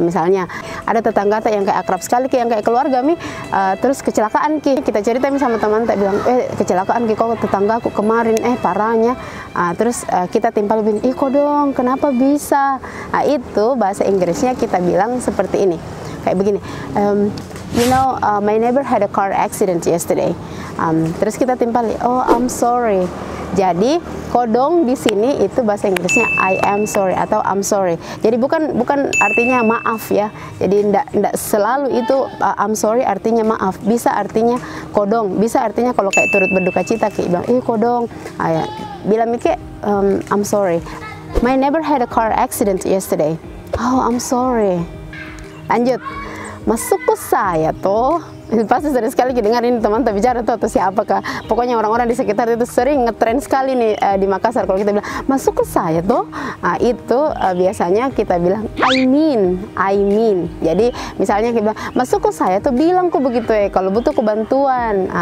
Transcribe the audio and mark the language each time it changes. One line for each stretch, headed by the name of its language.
Indonesian: Misalnya ada tetangga tak yang kayak akrab sekali ki yang kayak keluarga mi, terus kecelakaan ki, kita cerita mi sama teman tak bilang, kecelakaan ki kok tetangga aku kemarin parahnya. Terus kita timpal bin, kodong kenapa bisa? Nah itu bahasa Inggrisnya kita bilang seperti ini, kayak begini,
English: you know, my neighbor had a car accident yesterday.
Indonesian: Terus kita timpal,
English: oh I'm sorry.
Indonesian: Jadi kodong di sini itu bahasa Inggrisnya
English: I am sorry
Indonesian: atau
English: I'm sorry.
Indonesian: Jadi bukan artinya maaf ya. Jadi ndak selalu itu
English: I'm sorry
Indonesian: artinya maaf. Bisa artinya kodong, bisa artinya kalau kayak turut berduka cita kayak bilang, kodong. Bilang mikir
English: I'm sorry. My neighbor had a car accident yesterday. Oh, I'm sorry.
Indonesian: Lanjut. Masuk ke saya tuh. Pasti sering sekali dengar ini teman tak bicara tuh atau siapakah. Pokoknya orang-orang di sekitar itu sering ngetren sekali nih di Makassar kalau kita bilang masuk ke saya tuh. Itu biasanya kita bilang
English: I mean.
Indonesian: Jadi misalnya kita bilang masuk ke saya tuh bilang kok begitu kalau butuh kebantuan.